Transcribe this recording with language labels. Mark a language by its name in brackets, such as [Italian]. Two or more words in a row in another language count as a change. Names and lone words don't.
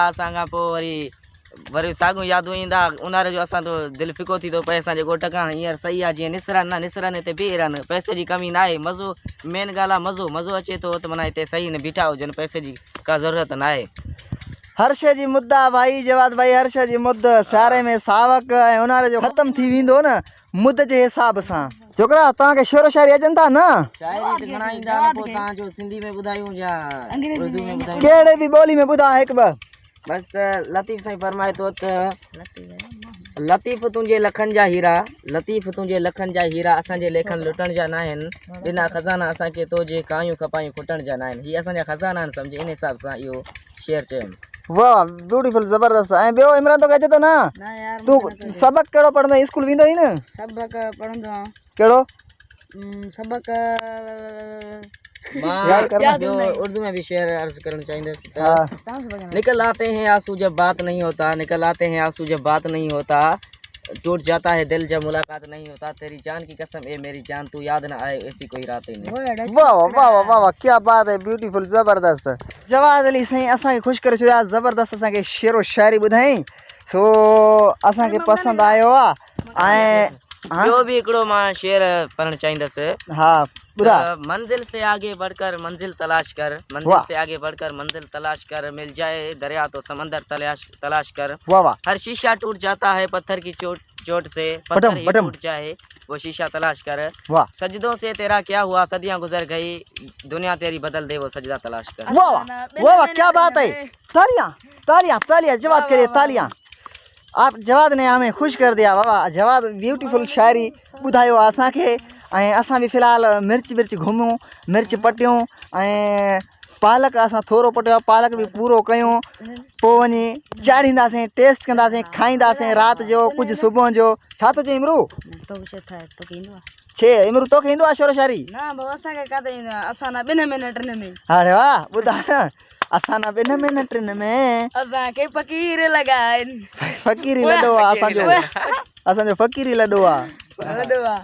[Sindhi] असांखां पोइ वरी साॻियूं यादूं ईंदा उन्हारे जो। असां तो दिलि फिको थी थो पए असांजे ॻोठ खां। हींअर सही आहे, जीअं निसरनि न निसरनि, हिते बीह रहनि, पैसे जी कमी न आहे। मज़ो मेन ॻाल्हि आहे, मज़ो अचे थो त माना हिते सही न बीठा हुजनि, पैसे जी का ज़रूरत न आहे। हर शइ जी मुद्दा भाई जवाद भाई, हर शइ जी मुद। सियारे में सावक ऐं उन्हारे जो ख़तमु थी वेंदो न मुद जे हिसाब सां। छोकिरा तव्हांखे शेरो शाइरी अचनि था न? शाइरी त घणा ईंदा आहिनि, पोइ तव्हांजो सिंधी में ॿुधायूं या उर्दू में ॿुधायूं? कहिड़े बि ॿोली में ॿुधा हिकु ॿ। बसि त लतीफ़ साईं फरमाए थो त, लतीफ़ तुंहिंजे लखनि जा हीरा, लतीफ़ तुंहिंजे लखनि जा हीरा, असांजे लेखन लुटण जा न आहिनि, बिना खज़ाना असांखे तो जे कायूं कपायूं खुटण जा न आहिनि। हीअ असांजा खज़ाना आहिनि, सम्झे, इन हिसाब सां इहो शेर चयुमि। वाह ब्यूटीफुल, ज़बरदस्त। ऐं ॿियो इमरान तोखे अचे थो न? तूं सबक़ कहिड़ो पढ़ंदो आहीं? स्कूल वेंदो आहीं न? सबक़ पढ़ंदो आहियां। कहिड़ो सबक़? [Urdu] اردو میں بھی شعر عرض کرنا چاہیے. نکل آتے ہیں آنسو جب بات نہیں ہوتا، نکل آتے ہیں آنسو جب بات نہیں ہوتا، ٹوٹ جاتا ہے دل جب ملاقات نہیں ہوتا، تیری جان کی قسم اے میری جان، تو یاد نہ آئے ایسی کوئی رات نہیں. واہ واہ واہ واہ، کیا بات ہے، بیوٹیفل, ज़बरदस्त। [Sindhi] जवाद अली साईं असांखे ख़ुशि करे छॾिया, ज़बरदस्त असांखे शेरो शाइरी ॿुधाई। सो असांखे पसंदि आयो आहे। ऐं हाँ? जो भी एकड़ो मां शेर पढ़ना चाहींदस। हाँ बुरा [Urdu] منزل سے آگے بڑھ کر منزل تلاش کر، منزل वाह। سے آگے بڑھ کر منزل تلاش کر، مل جائے دریا تو سمندر تلاش کر. واہ واہ ہر شیشہ ٹوٹ جاتا ہے پتھر کی چوٹ سے, बटम, پتھر ہی बटम। ٹوٹ جائے وہ شیشہ تلاش کر. वाह سجدوں سے تیرا کیا ہوا، صدیاں گزر گئی، دنیا تیری بدل دے وہ سجدہ تلاش کر. واہ واہ واہ واہ کیا بات ہے۔ تالیاں تالیاں تالیاں جواد کریے تالیاں. آپ جواد نے ہمیں خوش کر دیا بابا. [Sindhi] जवाद ब्यूटीफुल शायरी ॿुधायो आहे असांखे। ऐं असां बि फ़िलहाल मिर्च घुमियूं, मिर्च पटियूं ऐं पालक असां थोरो पटियो आहे, पालक बि पूरो कयूं, पोइ वञी चाढ़ींदासीं, टेस्ट कंदासीं, खाईंदासीं राति जो कुझु सुबुह जो। छा थो चई इमरू? तो कुछ था तो कींदो आहे छे इमरू तोखे ईंदो आहे शेरो शायरी? ना भाऊ असांखे काथे ईंदो आहे, असां ना 2 महीने 3 में अरे वाह ॿुधा असां ना 2 महीने 3 में असांखे फ़कीर लॻाइनि फ़कीरी लॾो आहे असांजो फ़कीरी लॾो आहे। वॾो आहे।